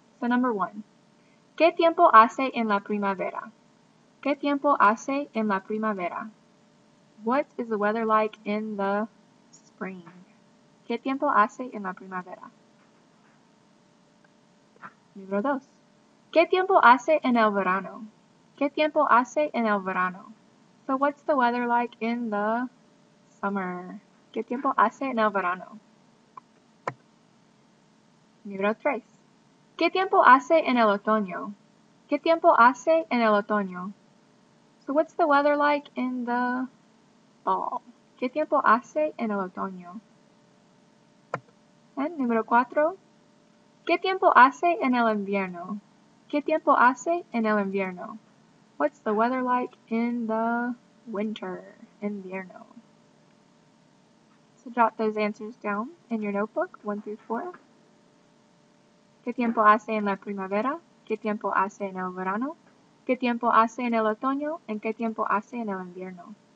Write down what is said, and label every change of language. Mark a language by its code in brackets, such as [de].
[en] So number 1, [es] ¿qué tiempo hace en la primavera? ¿Qué tiempo hace en la primavera? [en] What is the weather like in the spring? [es] ¿Qué tiempo hace en la primavera? Número 2. ¿Qué tiempo hace en el verano? ¿Qué tiempo hace en el verano? [en] So what's the weather like in the summer? [es] ¿Qué tiempo hace en el verano? Número 3. ¿Qué tiempo hace en el otoño? ¿Qué tiempo hace en el otoño? [en] So what's the weather like in the fall? [es] ¿Qué tiempo hace en el otoño? And número 4. ¿Qué tiempo hace en el invierno? ¿Qué tiempo hace en el invierno? [en] What's the weather like in the winter? Invierno. So jot those answers down in your notebook, 1 through 4. [es] ¿Qué tiempo hace en la primavera? ¿Qué tiempo hace en el verano? ¿Qué tiempo hace en el otoño? ¿En qué tiempo hace en el invierno?